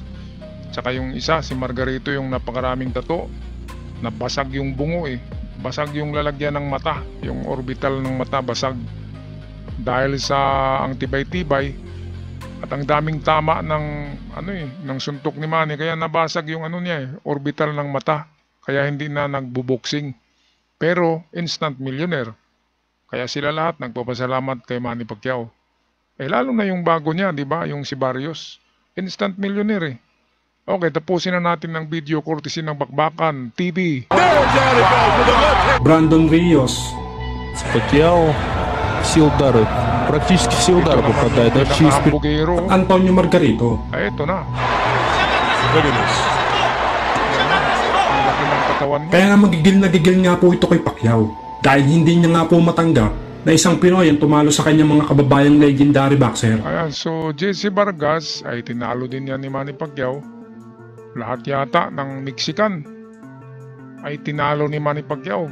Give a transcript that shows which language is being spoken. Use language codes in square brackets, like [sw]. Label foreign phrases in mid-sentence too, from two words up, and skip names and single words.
[tl] Tsaka yung isa, si Margarito, yung napakaraming tato, nabasag yung bungo basag yung lalagyan ng mata, yung orbital ng mata basag dahil sa ang tibay-tibay at ang daming tama ng ng suntok ni Manny, kaya nabasag yung niya orbital ng mata, kaya hindi na nagbuboxing, pero [en] instant millionaire. [tl] Kaya sila lahat nagpapasalamat kay Manny Pacquiao. Lalo na yung bago niya, di ba? Yung si Barrios, [en] instant millionaire [tl] Okay, tapusin na natin ng [en] video courtesy [tl] ng Bakbakan TV. Brandon Rios. [ru] Пакьяо все удары, практически все удары попадает, да, через [tl] Bugero. Antonio Margarito. Ito na. [en] Look at this. [tl] Ang laki ng katawan niya. Kaya nga magigil nga po ito kay Pacquiao dahil hindi niya nga po matanggap na isang Pinoy ang tumalo sa kanyang mga kababayang [en] legendary boxer. [tl] Ayan, so Jesse Vargas ay tinalo din yan ni Manny Pacquiao. Lahat yata ng Mexican ay tinalo ni Manny Pacquiao.